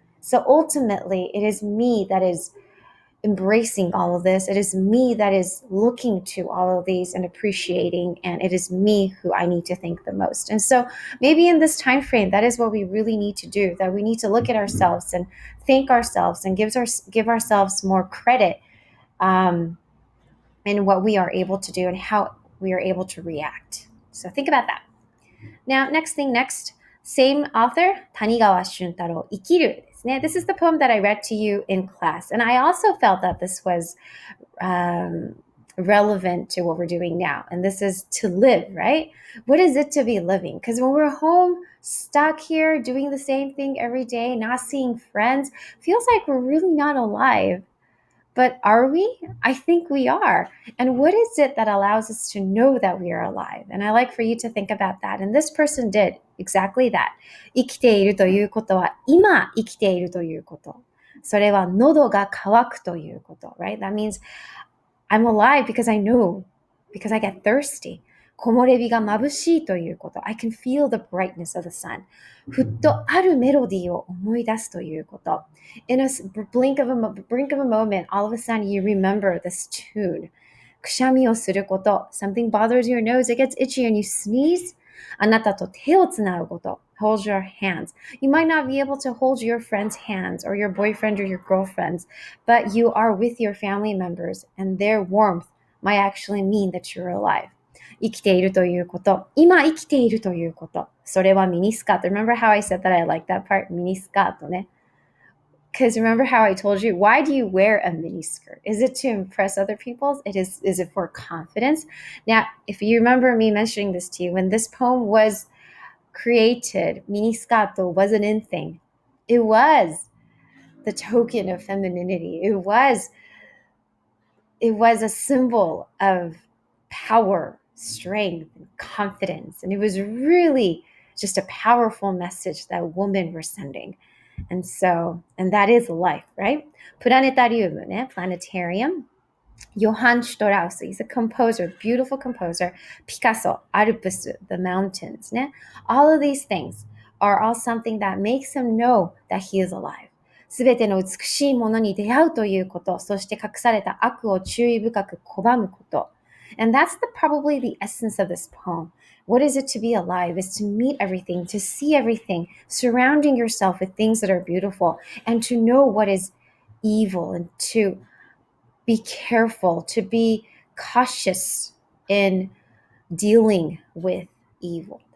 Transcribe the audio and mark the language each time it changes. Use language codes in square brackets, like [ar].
[en] So ultimately, it is me that is embracing all of this. It is me that is looking to all of these and appreciating, and it is me who I need to thank the most. And so maybe in this time frame, that is what we really need to do, that we need to look at ourselves and thank ourselves and give ourselves more credit in what we are able to do and how we are able to react. So think about that. Now, next, same author, 谷川俊太郎、 [ja] 生きるですね。 [en] This is the poem that I read to you in class. And I also felt that this was relevant to what we're doing now. And this is to live, right? What is it to be living? Because when we're home, stuck here, doing the same thing every day, not seeing friends, feels like we're really not alive. But are we? I think we are. And what is it that allows us to know that we are alive? And I like for you to think about that. And this person did exactly that. [ja] 生きているということは、今生きているということ。それは喉が渇くということ。 [en] Right? That means I'm alive because I know, because I get thirsty. [ja] 木漏れ日が眩しいということ。 [en] I can feel the brightness of the sun. [ja] ふっとあるメロディーを思い出すということ。 [en] In a blink of a moment, all of a sudden you remember this tune. [ja] くしゃみをすること。 [en] Something bothers your nose, it gets itchy and you sneeze. [ja] あなたと手をつなぐこと。 [en] Hold your hands. You might not be able to hold your friend's hands or your boyfriend or your girlfriend's, but you are with your family members and their warmth might actually mean that you're alive. [ja] 生きているということ。今生きているということ。それはミニスカート。 [en] Remember how I said that I like that part? [ja] ミニスカートね。 [en] Because remember how I told you, why do you wear a mini skirt? Is it to impress other people? Is it for confidence? Now, if you remember me mentioning this to you, when this poem was created, mini scatto wasn't in thing. It was the token of femininity. It was a symbol of power, strength, and confidence. And it was really just a powerful message that women were sending. And that is life, right? Planetarium, planetarium. Johann Strauss, he's a composer, beautiful composer. Picasso, Alpes, the mountains. All of these things are all something that makes him know that he is alive. [ja] すべての美しいものに出会うということ、そして隠された悪を注意深く拒むこと。 [en] And that's probably the essence of this poem. What is it to be alive? Is to meet everything, to see everything, surrounding yourself with things that are beautiful, and to know what is evil, and to be careful, to be cautious in dealing with evil.